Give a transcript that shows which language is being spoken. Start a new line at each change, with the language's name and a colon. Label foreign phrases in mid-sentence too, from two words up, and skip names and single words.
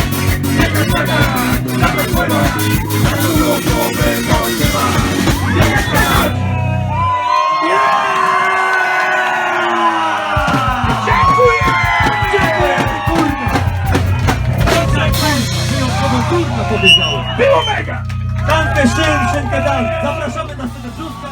Polish: Biegać, skakać, latać, pływać, dać do ruchu, wypoczywać. Biegać, skakać. Dziękuję! Dziękuję! wyjątkowo trudno powiedziałem. Było mega!
German: Danke schön, dank.
Polish: Zapraszamy na scenę.